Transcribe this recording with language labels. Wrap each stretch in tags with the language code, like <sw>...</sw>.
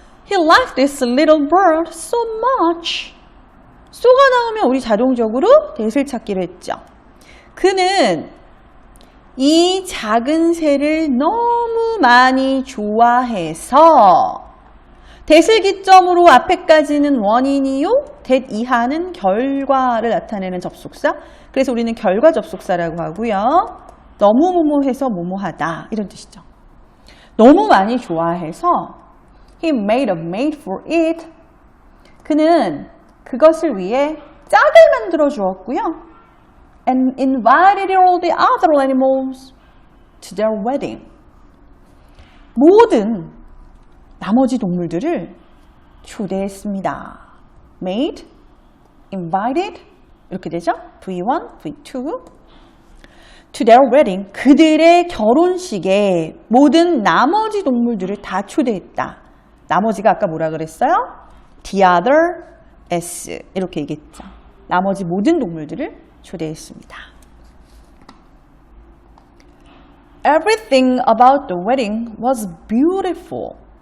<en>He liked this little bird so much.</en> <ko>so가 나오면 우리 자동적으로 대을 찾기로 했죠. 그는 이 작은 새를 너무 많이 좋아해서 대을 기점으로 앞에까지는 원인이요, that 이하는 결과를 나타내는 접속사. 그래서 우리는 결과 접속사라고 하고요. 너무 뭐뭐해서 뭐뭐하다 이런 뜻이죠. 너무 많이 좋아해서</ko> <en>he made a maid for it.</en> <ko>그는 그것을 위해 짝을 만들어 주었고요.</ko> <en>And invited all the other animals to their wedding.</en> <ko>모든 나머지 동물들을 초대했습니다. Made, invited 이렇게 되죠.</ko> <en>V1, V2 to their wedding.</en> <ko>그들의 결혼식에 모든 나머지 동물들을 다 초대했다. 나머지가 아까 뭐라 그랬어요? The other S 이렇게 얘기했죠. 나머지 모든 동물들을 초대했습니다.</ko> <en>Everything about the wedding was beautiful.</en>